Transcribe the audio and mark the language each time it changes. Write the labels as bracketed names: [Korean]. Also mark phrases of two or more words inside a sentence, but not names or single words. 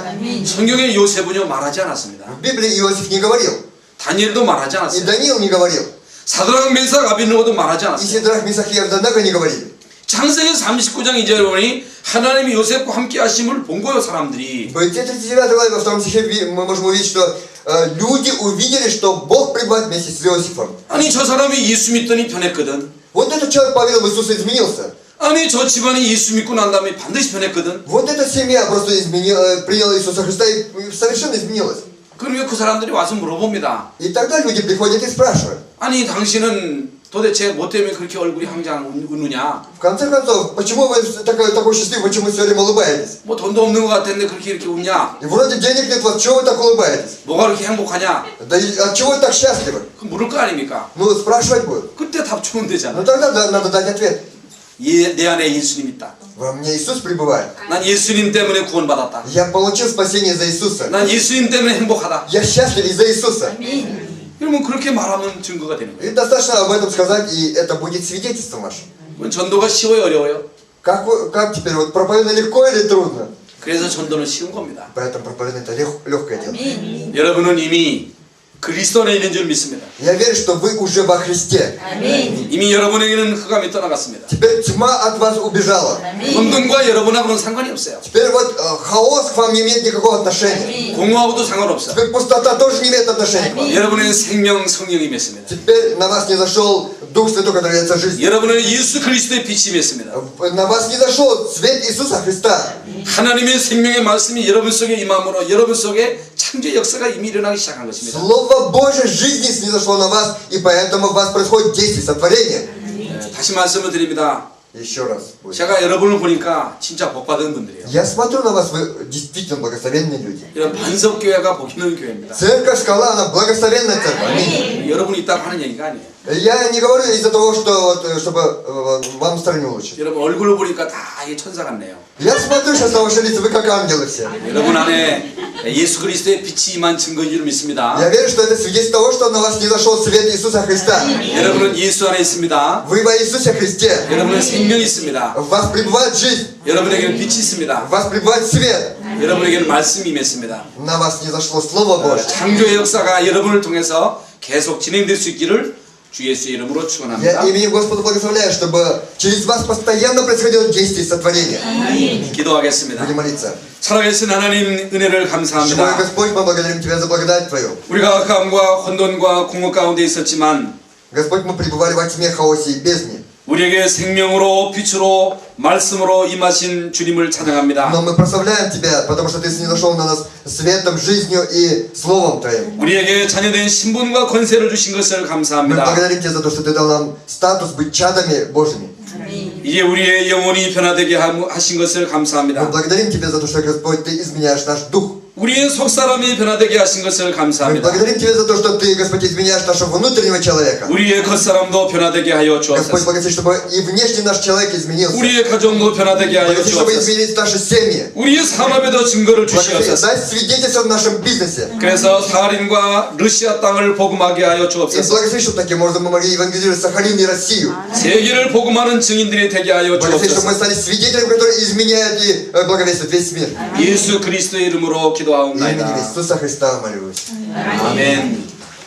[Korean] 성경에 요셉은요 말하지 않았습니다. [Russian] В Библии Иосиф не говорил. [Korean] 다니엘도 말하지 [Russian] И [Korean] 않았어요. [Russian] Даниил не говорил. [Korean] 사드락 메삭 아벤노고도 말하지 [Russian] И [Korean] 않았어요. [Russian] Сидрах, Мисах и Авденаго не говорили. [Korean] 창세기 39장 이제 보니 하나님이 요셉과 함께 하심을 본 거예요 사람들이. [Russian] В Бытие 39 главе во 2 стихе мы можем увидеть, что люди увидели, что Бог пребывает вместе с Иосифом. [Korean] 아니 저 사람이 예수 믿더니 변했거든. [Russian] Вот этот человек поверил в Иисуса, изменился. [Korean] 아니 저 집안이 예수 믿고 난 다음에 반드시 변했거든. [Russian] Вот эта семья просто приняла Иисуса Христа и совершенно изменилась. [Korean] 그러면 그 사람들이 와서 물어봅니다. [Russian] И тогда люди приходят и спрашивают. [Korean] 아니 당신은 도대체 뭐 때문에 그렇게 얼굴이 항상 웃느냐? [Russian] В конце концов, почему вы такой счастливый, почему вы все время улыбаетесь? [Korean] 뭐 돈도 없는 것 같은데 к렇게 이렇게 웃냐? [Russian] И вроде денег нет, вот чего вы так улыбаетесь? [Korean] 뭐가 그렇게 행복하냐? [Russian] Да и от чего вы так счастливы? [Korean] 그 물을 거 아닙니까? [Russian] Ну, спрашивать будут. [Korean] 그때 답 주면 되잖아. [Russian] Ну тогда надо дать ответ. [Korean] 내 안에 예수님 있다. [Russian] Во мне Иисус пребывает. [Korean] 난 예수님 때문에 구원받았다. [Russian] Я получил спасение из-за Иисуса. [Korean] 난 예수님 때문에 행복하다. [Russian] Я счастлив из-за Иисуса. [Korean] 그러면 그렇게 말하면 증거가 되는 [Russian] И [Korean] 거예요. [Russian] достаточно об этом сказать, и это будет свидетельством вашим. [Korean] 그럼 전도가 쉬워요, 어려워요? [Russian] Как теперь? Вот проповедно легко или трудно? [Korean] 그래서 전도는 쉬운 겁니다. [Russian] Поэтому проповедно это легкое дело. [Korean] 여러분은 이미 그리스도 안에 있는 줄 믿습니다. [Russian] Я верю, что вы уже во Христе. [Korean] 이미 여러분에게는 흑암이 떠나갔습니다. [Russian] Теперь тьма от вас убежала. [Korean] 혼돈과 여러분하고는 상관이 없어요. [Russian] Теперь вот хаос к вам не имеет никакого отношения. [Korean] 공허하고도 상관없어요. [Russian] Теперь пустота тоже не имеет отношения к вам. [Korean] 여러분의 생명 성령이 맺습니다. [Russian] Теперь на вас не зашел Дух Святой, который является жизнью. [Korean] 여러분의 예수 그리스도의 빛이 맺습니다. [Russian] На вас не зашел свет Иисуса Христа. [Korean] 하나님의 생명의 말씀이 여러분 속에 임함으로 여러분 속에 창조 역사가 이미 일어나기 시작한 것입니다. [Russian] Слово Божьей жизни снизошло на вас, и поэтому у вас происходит действие сотворения. [Korean] 다시 말씀을 드립니다. [Russian] Еще раз. [Korean] 제가 여러분을 보니까 진짜 복받은 분들이에요. [Russian] Я смотрю на вас, вы действительно благословенные люди. [Korean] 이런 반석교회가 복있는 교회입니다. [Russian] Церковь Скала, она благословенная церковь. Аминь. [Korean] 여러분이 있다고 하는 얘기가 아니에요. [Russian] Я не говорю из-за того, что вот, чтобы вам настроение улучшить. [Korean] 여러분 얼굴을 보니까 다 이게 천사 같네요. [Russian] Я смотрю сейчас на ваши лица, вы как ангелы все. [Korean] 여러분 안에 예수 그리스도의 빛이 임한 증거인 줄 믿습니다. [Russian] Я верю, что это свидетельство того, что на вас не зашел свет Иисуса Христа. [Korean] 여러분은 예수 안에 있습니다. [Russian] Вы во Иисусе Христе. [Korean] 여러분은 생명이 있습니다. [Russian] В вас пребывает жизнь. [Korean] 여러분에게는 빛이 있습니다. [Russian] В вас пребывает свет. [Korean] 여러분에게는 말씀이 임했습니다. [Russian] На вас не зашло Слово Божье. [Korean] 창조의 역사가 여러분을 통해서 계속 진행될 수 있기를 주 예수의 이름으로 [Russian] Я [Korean] 축원합니다. [Russian] именем Господа благословляю, чтобы через вас постоянно происходило действие сотворения. [Korean] 기도하겠습니다. [Russian] Будем молиться. [Korean] 살아계신 하나님 은혜를 [Russian] Живой [Korean] 감사합니다. [Russian] Господь, мы благодарим Тебя за благодать Твою. [Korean] 우리가 흑암과 혼돈과 공허 가운데 있었지만 [Russian] Господь, мы пребывали во тьме, хаосе и бездне. [Korean] 우리에게 생명으로 빛으로 말씀으로 임하신 주님을 찬양합니다. [Russian] Но мы прославляем Тебя, потому что Ты снизошел на нас светом, жизнью и Словом Твоим. [Korean] 우리에게 자녀된 신분과 권세를 주신 것을 [Russian] Мы [Korean] 감사합니다. [Russian] благодарим Тебя за то, что Ты дал нам статус быть чадами Божьими. [Korean] 이제 우리의 영혼이 변화되게 하신 것을 [Russian] Мы [Korean] 감사합니다. [Russian] благодарим Тебя за то, что, Господь, Ты изменяешь наш дух. [Korean] 우리의 속사람이 변화되게 하신 것을 [Russian] Мы [Korean] 감사합니다. [Russian] благодарим Тебя за то, что Ты, Господь, изменяешь нашего внутреннего человека. [Korean] 우리의 겉사람도 변화되게 하여 [Russian] Господь, [Korean] 주옵소서. [Russian] благослови, чтобы и внешний наш человек изменился. [Korean] 우리의 가정도 변화되게 하여 [Russian] Благослови, чтобы [Korean] 주옵소서. [Russian] изменить наши семьи. [Korean] 우리의 산업에도 증거를 [Russian] Благослови, [Korean] 주시옵소서. [Russian] дай свидетельство в нашем бизнесе. [Korean] 그래서 사할인과 러시아 땅을 복음하게 하여 [Russian] И [Korean] 주옵소서. [Russian] благослови, чтобы таким образом мы могли евангелизировать Сахалин и Россию. [Korean] 세계를 복음하는 증인들이 되게 하여 [Russian] Благослови, чтобы мы [Korean] 주옵소서. [Russian] стали свидетелями, которые изменяют и благовествуют весь мир. [Korean] 예수 그리스도의 이름으로 [Russian] Именем [Korean] 기도하옵나이다. [Russian] Иисуса Христа молюсь. [Korean] 아멘.